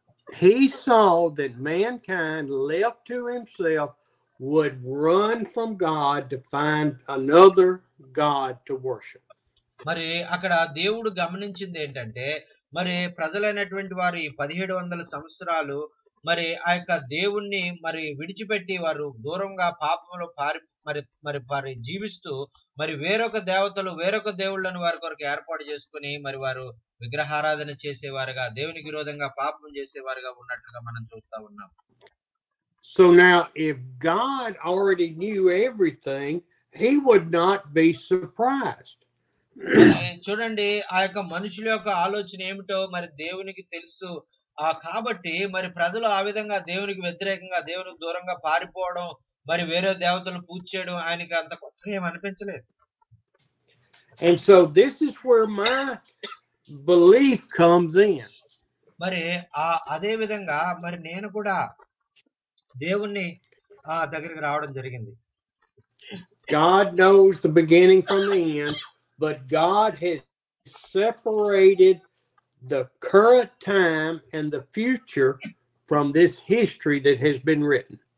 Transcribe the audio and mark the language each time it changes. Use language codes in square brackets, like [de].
[en] He saw that mankind left to himself would run from God to find another God to worship. [te] మరి అక్కడ దేవుడు గమనించింది ఏంటంటే, మరి ప్రజలైనటువంటి వారు ఈ 1700 సంవత్సరాలు మరి ఆ యొక్క దేవుణ్ణి మరి విడిచిపెట్టి వారు దూరంగా పాపంలో పారి జీవిస్తూ మరి వేరొక దేవుళ్ళను వారి కొరకు ఏర్పాటు చేసుకుని మరి వారు విగ్రహారాధన చేసేవారుగా, దేవునికి విరోధంగా పాపం చేసేవారుగా ఉన్నట్లుగా మనం చూస్తా ఉన్నాం. [en] So now if God already knew everything, he would not be surprised. [te] చూడండి, ఆ యొక్క మనుషుల యొక్క ఆలోచన ఏమిటో మరి దేవునికి తెలుసు. కాబట్టి మరి ప్రజలు ఆ విధంగా దేవునికి వ్యతిరేకంగా, దేవునికి దూరంగా పారిపోవడం, మరి వేరే దేవతలను పూజ చేయడం ఆయనకి అంత కొత్తగా ఏం అనిపించలేదు. [en] And so this is where my belief comes in. [te] మరి అదే విధంగా మరి నేను కూడా దేవుణ్ణి దగ్గరికి రావడం జరిగింది. [en] God knows the beginning from the end, but God has separated the current time and the future from this history that has been written.